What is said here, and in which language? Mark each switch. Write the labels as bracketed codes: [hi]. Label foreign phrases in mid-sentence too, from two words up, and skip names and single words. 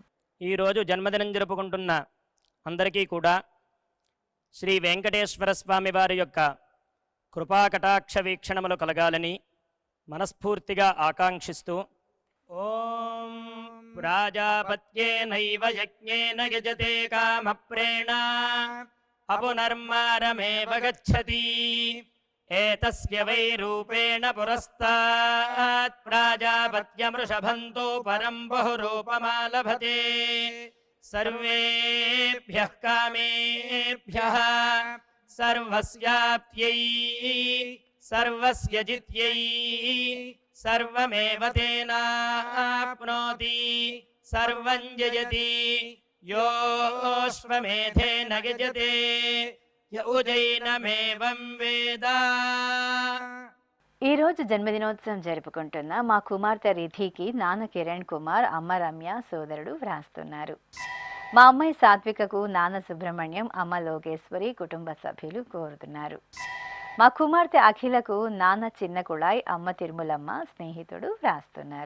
[te] ఈరోజు జన్మదినం జరుపుకుంటున్న అందరికీ కూడా శ్రీ వెంకటేశ్వర స్వామి వారి యొక్క కృపాకటాక్ష వీక్షణములు కలగాలని మనస్ఫూర్తిగా ఆకాంక్షిస్తూ, [sa] ఓం ప్రాజాపత్యేనైవ యజ్ఞేన యజతే కామప్రేణ అపునర్మారమేవ గచ్చతి ఏతస్య వై రూపేణ పురస్తాత్ ప్రాజాపత్యమృషభంతో పరం బహురూపమాలభతే सर्वेभ्यः कामेभ्यः सर्वस्याप्त्यै सर्वस्य जित्यै सर्वमेव तेनाप्नोति सर्वं जयति योऽश्वमेधेन यजते य उजैनमेवं वेद। [te] ఈ రోజు జన్మదినోత్సవం జరుపుకుంటున్న మా కుమార్తె రిధికి నాన్న కిరణ్ కుమార్, అమ్మ రమ్య సోదరుడు వ్రాస్తున్నారు. మా అమ్మాయి సాత్వికకు నాన్న సుబ్రహ్మణ్యం, అమ్మ లోకేశ్వరి కుటుంబ సభ్యులు కోరుతున్నారు. మా కుమార్తె అఖిలకు నాన్న చిన్న కుళాయ్, అమ్మ తిరుమలమ్మ స్నేహితుడు వ్రాస్తున్నారు.